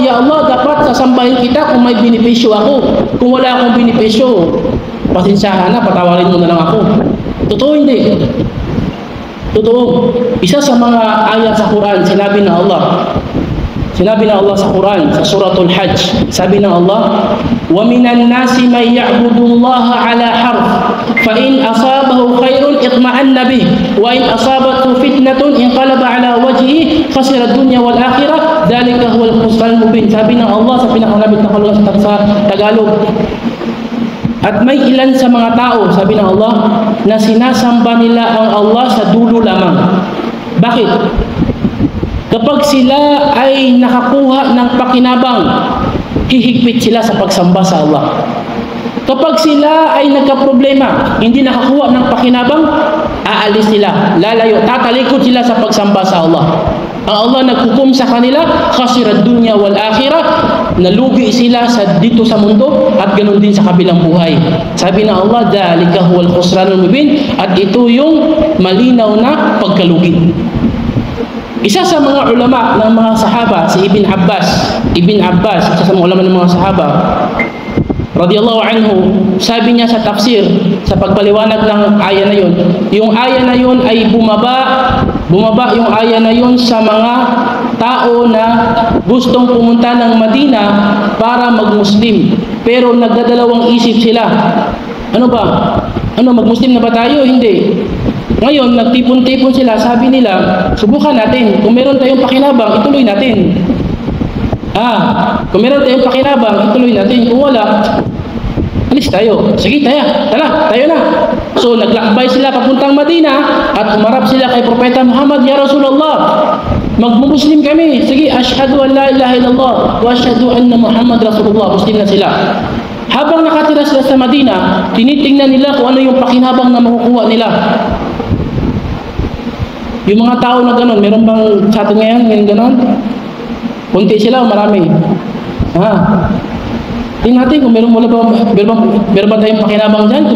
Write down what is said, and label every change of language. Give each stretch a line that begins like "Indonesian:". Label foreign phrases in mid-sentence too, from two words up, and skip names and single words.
Filipino: Ya Allah, dapat sasambahin kita kung may benepisyo ako. Kung wala akong benepisyo, pasensyahan na, patawarin mo na lang ako. Totoo hindi? Totoo. Isa sa mga ayat sa Quran, sinabi ng Allah sa Quran, sa Suratul Hajj, sabi ng Allah,
Arabic: وَمِنَ النَّاسِ مَنْ يَعْبُدُ اللَّهَ عَلَى حَرْفٍ فَإِنْ أَصَابَهُ خَيْرٌ اطْمَأَنَّ بِهِ وَإِنْ أَصَابَتْهُ فِتْنَةٌ انقلب على وجهه خسر الدنيا والآخرة ذلك هو الخسران المبين.
Filipino: Sabi ng Allah sa pinakalabit na kalungan sa Tagalog, at may ilan sa mga tao, sabi ng Allah, na sinasamba nila ang Allah sa dulo lamang. Bakit? Kapag sila ay nakakuha ng pakinabang, hihigpit sila sa pagsamba sa Allah. Kapag sila ay nagka-problema, hindi nakakuha ng pakinabang, aalis sila, lalayo, tatalikod sila sa pagsamba sa Allah. Ang Allah naghukom sa kanila,
Arabic: خسر الدنيا والآخرة,
Filipino: nalugi sila dito sa mundo at ganoon din sa kabilang buhay. Sabi ng Allah,
Arabic: ذلك هو الخسران المبين,
Filipino: at ito yung malinaw na pagkalugi. Isa sa mga ulama ng mga sahaba, si Ibn Abbas, isa sa mga ulama ng mga sahaba,
Arabic: رضي الله عنه,
Filipino: sabi niya sa tafsir, sa pagpaliwanag ng aya na yun, yung aya na yun ay bumaba yung aya na yun sa mga tao na gustong pumunta ng Madina para mag-Muslim, pero nagdadalawang isip sila. Ano ba? Mag-Muslim na ba tayo? Hindi. Ngayon, nagtipon-tipon sila, sabi nila, subukan natin. Kung meron tayong pakinabang, ituloy natin. Kung meron tayong pakinabang, ituloy natin. Kung wala, alis tayo. Sige, tayo na. So, naglakbay sila papuntang Madina at umarap sila kay Propeta Muhammad,
Arabic: يا رسول الله,
Filipino: magmumuslim kami. Sige,
Arabic: أشهد أن لا إله إلا الله وأشهد أن محمد رسول الله.
Filipino: Muslim na sila. Habang nakatira sila sa Madina, tinitingnan nila kung ano yung pakinabang na makukuha nila. Yung mga tao na gano'n, meron bang sa atin ngayon gano'n? Kunti sila o marami? Tingnan natin kung meron ba tayong pakinabang dyan?